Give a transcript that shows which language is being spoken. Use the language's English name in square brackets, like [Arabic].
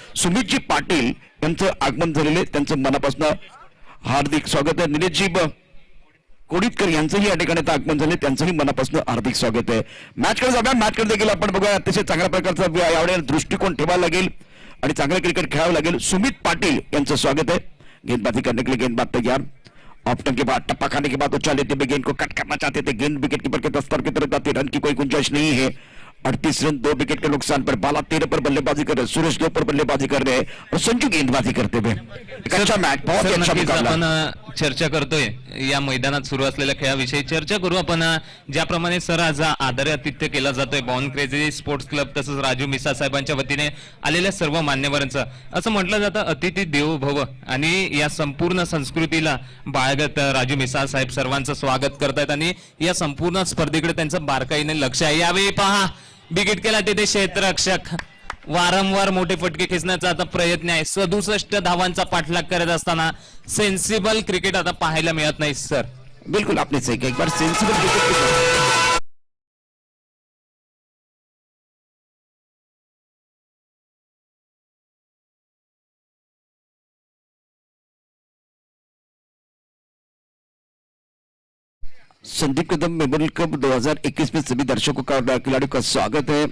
[Marathi] सुमितजी पाटील यांचं आगमन झालेले, त्यांचं मनापासून हार्दिक स्वागत आहे. निलेशजी कोडितकर यांचंही या ठिकाणी आगमन झाले, त्यांचंही मनापासून हार्दिक स्वागत आहे. मॅचकडे जाऊया. मॅचकडे देखील आपण बघूया, अतिशय चांगल्या प्रकारचा यावेळेला दृष्टिकोन ठेवायला लागेल आणि चांगलं क्रिकेट खेळावं लागेल. सुमित पाटील यांचं स्वागत आहे. [Hindi] गेंदबाजी करने के लिए गेंदबाज तैयार. ऑप्टन के बाद टप्पा खाने के बाद उछाल लेते हुए गेंद को कट करना चाहते थे. गेंद विकेट कीपर के दस्तर की तरफ जाती, रन की कोई गुंजाइश नहीं है. 38 रन 2 विकेट के नुकसान पर. बाला 13 पर बल्लेबाजी कर रहे, सुरेश 2 पर बल्लेबाजी कर रहे और संजू गेंदबाजी करते हुए. एक अच्छा मैच, बहुत सर, अच्छा [Marathi] नक्कीच [Hindi] मुकाबला. [Marathi] आपण चर्चा करतोय या मैदानात सुरू असलेल्या खेळाविषयी चर्चा करू आपण. ज्याप्रमाणे सर आज आदरातिथ्य केला जातोय बॉर्न क्रेझी स्पोर्ट्स क्लब तसंच राजू मिसाळ साहेबांच्या वतीने आलेल्या सर्व मान्यवरांचं, असं म्हटलं जातं अतिथी देवो भव, आणि या संपूर्ण संस्कृतीला बाळगत राजू मिसाळ साहेब सर्वांचं स्वागत करतायत आणि या संपूर्ण स्पर्धेकडे त्यांचं बारकाईने लक्ष आहे. यावेळी पहा विकेट केला तिथे क्षेत्ररक्षक वारंवार मोठे फटके खेचण्याचा आता प्रयत्न आहे. 67 धावांचा पाठलाग करत असताना सेन्सिबल क्रिकेट आता पाहायला मिळत नाही सर. [Hindi] बिल्कुल आपने सही कहा, एक बार sensible cricket Sandeep Kadam memorial cup 2021 में सभी दर्शकों का और खिलाड़ियों का स्वागत है.